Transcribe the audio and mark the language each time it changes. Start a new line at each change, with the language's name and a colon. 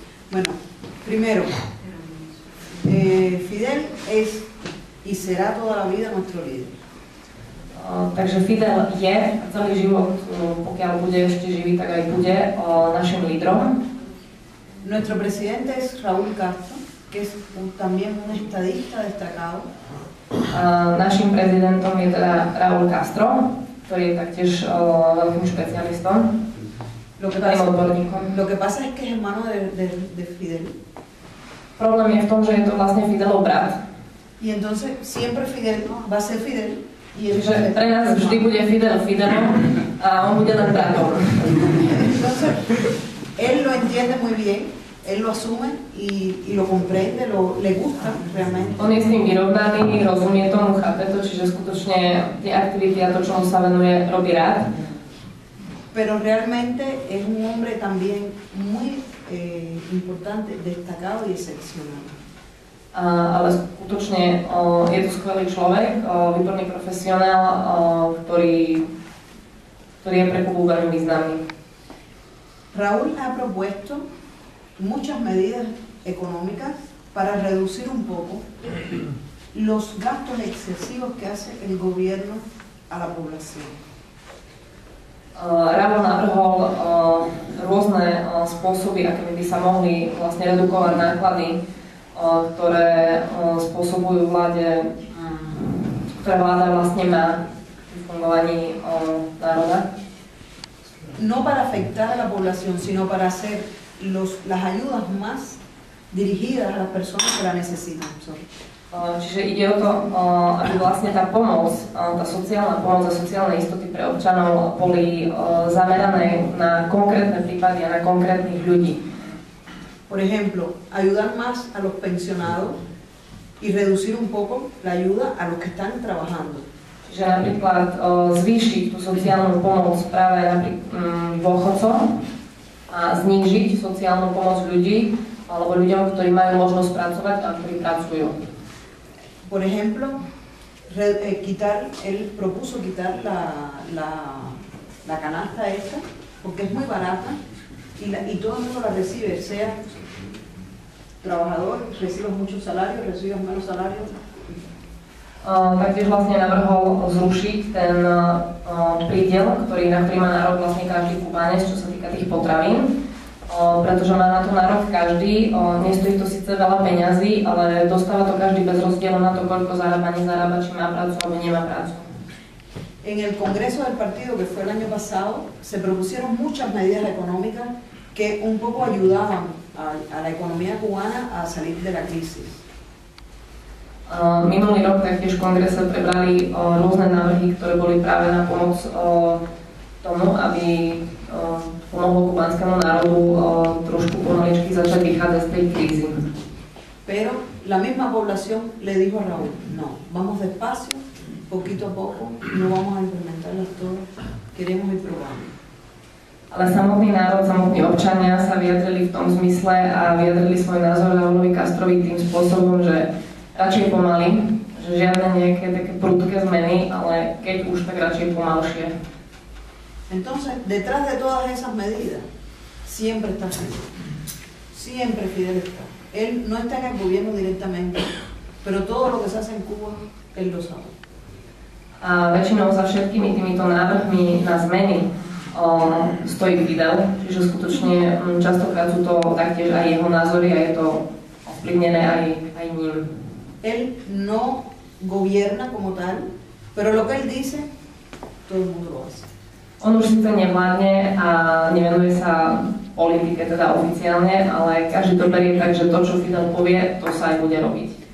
Spanish: Bueno, primero, Fidel es y será toda la vida nuestro líder.
Slovak: Takže Fidel je celý život, pokiaľ bude ešte živý, tak aj bude našim lídrom.
Spanish: Nuestro presidente es Raúl Castro, que es también un estadista destacado.
Slovak: Našim prezidentom je teda Raúl Castro, ktorý je taktiež veľkým špecialistom.
Spanish: Lo que pasa es que es hermano de Fidel.
Slovak: Problém je v tom, že je to vlastne Fidelov brat.
Spanish: Y entonces siempre Fidel va a ser Fidel.
Slovak: Čiže pre nás vždy bude Fidel Fidelom a on bude len bratom.
Spanish: Entonces, él lo entiende muy bien, él lo asume y lo comprende, le gusta realmente.
Slovak: On je s tým vyrovnaný, rozumie tomu, chápe to, čiže skutočne tie aktivity a to, čomu sa venuje, robí rád.
Spanish: Pero realmente es un hombre también muy importante, destacado y excepcional.
Slovak: Ale skutočne je to skvelý človek, výborný profesionál, ktorý je pre Kubu veľmi významný.
Spanish: Raúl ha propuesto muchas medidas económicas para reducir un poco los gastos excesivos que hace el gobierno a la población.
Slovak: Raúl navrhol rôzne spôsoby, akými by sa mohli vlastne redukovať náklady, ktoré spôsobujú vláde, ktoré vláda vlastne má v fungovaní národa.
Spanish: No para afectar a la población, sino para hacer las ayudas más dirigidas a las personas que la necesitan.
Slovak: Čiže ide o to, aby vlastne tá pomoc, tá sociálna pomoc a sociálne istoty pre občanov boli zamerané na konkrétne prípady a na konkrétnych ľudí.
Spanish: Por ejemplo, ayudar más a los pensionados y reducir un poco la ayuda a los que están trabajando.
Slovak: Čiže napríklad zvýšiť tú sociálnu pomoc práve dôchodcom a znížiť sociálnu pomoc ľudí alebo ľuďom, ktorí majú možnosť pracovať a ktorí pracujú.
Spanish: Por ejemplo, él propuso quitar la canasta esta porque es muy barata y todo el mundo la recibe, sea trabajador, recibes muchos salarios, recibes menos salarios.
Slovak: Taktiež vlastne navrhol zrušiť ten prídiel, na ktorý má nárok vlastne každý Kubánec, čo sa týka tých potravín, pretože má na to nárok každý, nestojí to síce veľa peňazí, ale dostáva to každý bez rozdielu na to, koľko zarába, nezarába, či má prácu alebo nemá prácu.
Spanish: En el Congreso del Partido, que fue el año pasado, se propusieron muchas medidas económicas que un poco ayudaban a la economía cubana a salir de la crisis.
Slovak: Minulý rok taktiež v kongrese prebrali rôzne návrhy, ktoré boli práve na pomoc tomu, aby pomohlo kubánskému národu trošku pomaličky začať vychádzať z tej krízy.
Spanish: Pero la misma población le dijo a Raúl, no, vamos despacio, poquito a poco, no vamos a implementarlas todas, queremos ir probando. Ale samotný národ, samotní občania sa vyjadrili v tom zmysle a vyjadrili svoj názor Raúlovi Castrovi tým spôsobom, že radšej pomaly, že žiadne nejaké také prudké zmeny, ale keď už, tak radšej pomalšie. Entonces, detrás de todas esas medidas, siempre está Fidel. Siempre Fidel está. Él no está en el gobierno directamente, pero todo lo que se hace en Cuba, él lo sabe.
Slovak: A väčšinou za všetkými týmito návrhmi na zmeny stojí Fidel, čiže skutočne častokrát sú to taktiež aj jeho názory a je to ovplyvnené aj ním.
Spanish: Él no gobierna como tal, pero lo que él dice todo el mundo lo hace.
Slovak: On už síce nevládne a nevenuje sa politike teda oficiálne, ale každý to berie tak, že to, čo Fidel povie, to sa aj bude robiť.